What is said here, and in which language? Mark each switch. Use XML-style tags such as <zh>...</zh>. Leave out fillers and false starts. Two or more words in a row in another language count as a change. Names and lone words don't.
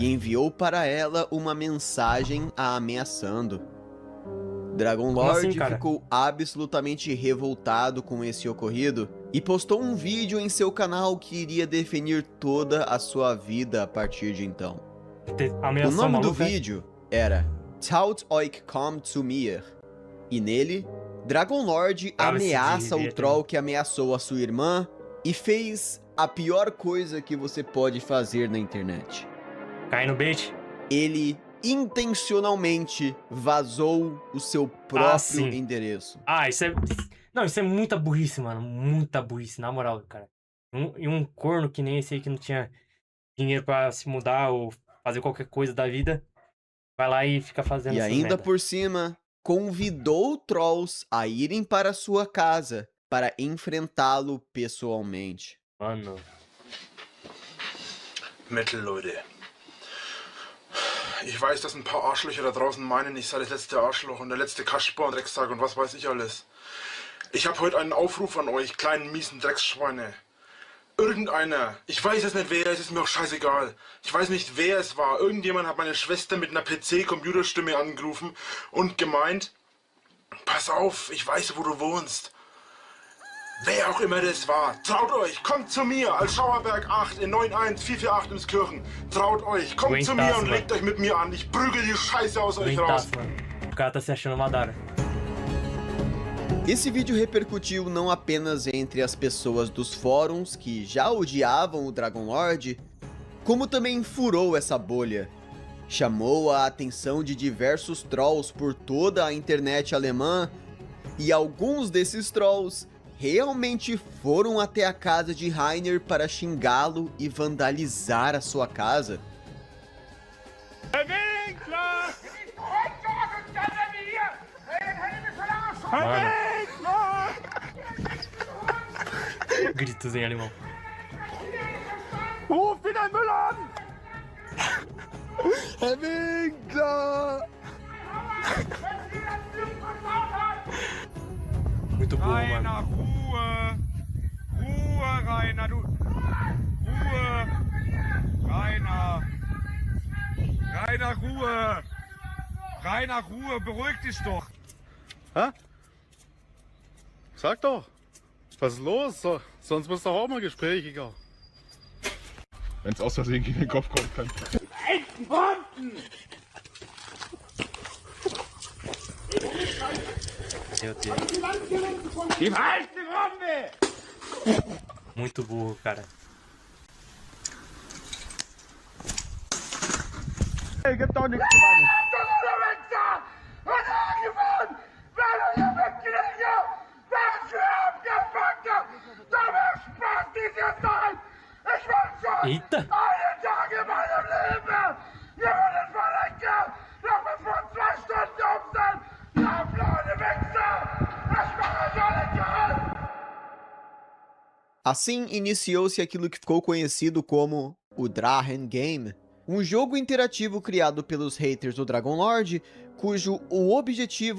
<pt>e enviou para ela uma mensagem a ameaçando. Dragon Lord assim, cara? ficou absolutamente revoltado com esse ocorrido e postou um vídeo em seu canal que iria definir toda a sua vida a partir de então. O Ameaçou nome do maluco, né? vídeo era Traut euch kommt zu mir, e nele, Dragon Lord ameaça o troll que ameaçou a sua irmã e fez a pior coisa que você pode fazer na internet. Cai no bait. Ele intencionalmente vazou o seu próprio endereço. Ah, isso é... Não, isso é muita burrice, mano. Muita burrice, na moral, cara. E um corno que nem esse aí que não tinha dinheiro pra se mudar ou fazer qualquer coisa da vida, vai lá e fica fazendo E essas ainda merda. por cima, convidou trolls a irem para sua casa para enfrentá-lo pessoalmente. Mano.</pt> <de>Metal, Leute. Ich weiß, dass ein paar Arschlöcher da draußen meinen, ich sei das letzte Arschloch und der letzte Kasper und Drecksack und was weiß ich alles. Ich habe heute einen Aufruf an euch, kleinen miesen Drecksschweine. Irgendeiner, ich weiß es nicht wer, es ist mir auch scheißegal. Ich weiß nicht wer es war. Irgendjemand hat meine Schwester mit einer PC-Computerstimme angerufen und gemeint, pass auf, ich weiß, wo du wohnst. Wer auch immer das war, traut euch, kommt zu mir als Schauerberg 8 in 91448 ins Kirchen. Traut euch, kommt zu mir und legt euch mit mir an. Ich prügel die Scheiße aus euch raus.</de> <pt>O cara tá se achando Madara. Esse vídeo repercutiu não apenas entre as pessoas dos fóruns que já odiavam o Dragon Lord, como também furou essa bolha. Chamou a atenção de diversos trolls por toda a internet alemã, e alguns desses trolls realmente foram até a casa de Rainer para xingá-lo e vandalizar a sua casa. Gritos em alemão.</pt> <de>Ruf den Müll an! Herr Winkler!</de> <pt>Muito burro, Rainer, mano.</pt> <de>Ruhe! Ruhe, Rainer, du... Ruhe! Rainer! Rainer, Ruhe! Rainer, Ruhe, beruhig dich doch! Hä? Sag doch, was ist los? Sonst muss doch auch mal Gespräche gehen. Wenn es aus Versehen gegen den Kopf kommt, kann.</de> <pt>Meu Deus.</pt> <de>Die falsche Bombe!</de> <pt>Muito burro, cara.</pt> <de>Hey, gibt doch nichts zu machen!</de> <pt>Eita! Assim iniciou-se aquilo que ficou conhecido como o Drachen Game, um jogo interativo criado pelos haters do Dragon Lord, cujo o objetivo</pt>